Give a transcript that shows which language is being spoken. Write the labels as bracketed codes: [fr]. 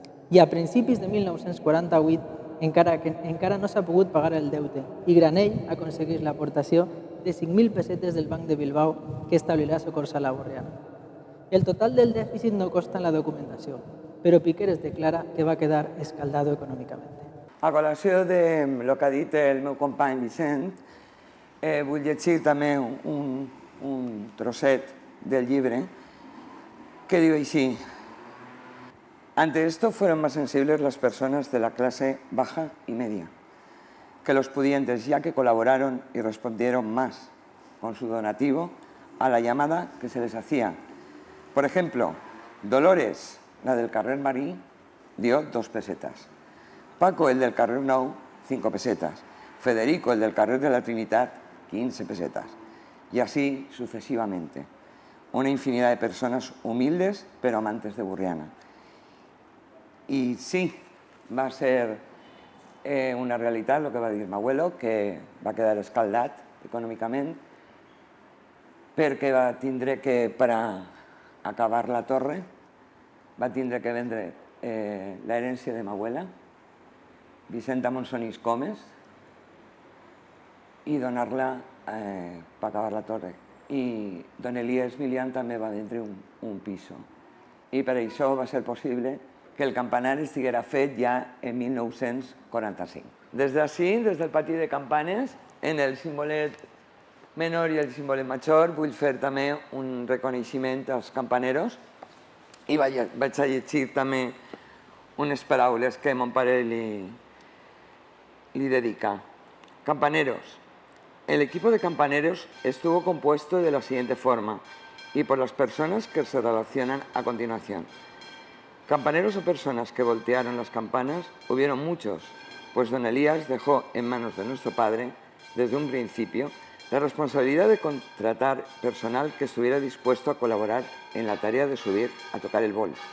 [ca] I a principis de 1948 encara no s'ha pogut pagar el deute i Granell aconsegueix l'aportació de 5.000 pessetes del Banc de Bilbao que establirà Sucursal Borriana. El total del dèficit no consta en la documentació, però Piqueres declara que va quedar escaldado econòmicament. A col·lació del que ha dit el meu company Vicent, vull llegir també un trosset del llibre que diu així: [es] ante esto fueron más sensibles las personas de la clase baja y media que los pudientes, ya que colaboraron y respondieron más con su donativo a la llamada que se les hacía. Por ejemplo, Dolores, la del carrer Marí, dio 2 pesetas. Paco, el del carrer Nou, 5 pesetas. Federico, el del carrer de la Trinitat, 15 pesetas. Y así sucesivamente. Una infinidad de personas humildes, pero amantes de Borriana. Y sí, [ca] va a ser una realitat, el que va dir m'abuelo, que va quedar escaldat econòmicament perquè va tindre que, per a acabar la torre, va tindre que vendre l'herència de m'abuela, Vicenta Monsonís Comes, i donar-la per acabar la torre. I don Elías Milian també va vendre un piso. I per això va ser possible que el campanar estiguera fet ja en 1945. Des d'ací, des del pati de campanes, en el simbolet menor i el simbolet major, vull fer també un reconeixement als campaneros i vaig a llegir també unes paraules que mon pare li dedica. [es] Campaneros. El equipo de campaneros estuvo compuesto de la siguiente forma y por las personas que se relacionan a continuación. Campaneros o personas que voltearon las campanas hubieron muchos, pues don Elías dejó en manos de nuestro padre, desde un principio, la responsabilidad de contratar personal que estuviera dispuesto a colaborar en la tarea de subir a tocar el bol.